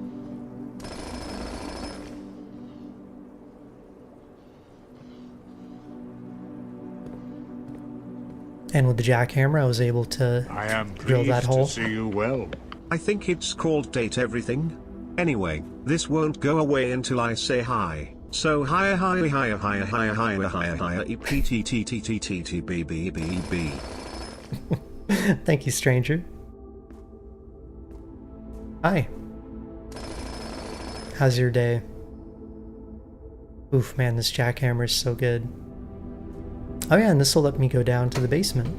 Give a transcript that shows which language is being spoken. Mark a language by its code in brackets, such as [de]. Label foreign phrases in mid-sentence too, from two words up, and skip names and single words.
[en] And with the jackhammer, I was able to I am drill that pleased hole. to see you well. I think it's called Date Everything. Anyway, this won't go away until I say hi. So hi hi hi hi hi hi hi hi hi EPTTTTTTTBBBB. Thank you, stranger. Hi. How's your day? Oof, man, this jackhammer is so good. Oh yeah, and this will let me go down to the basement.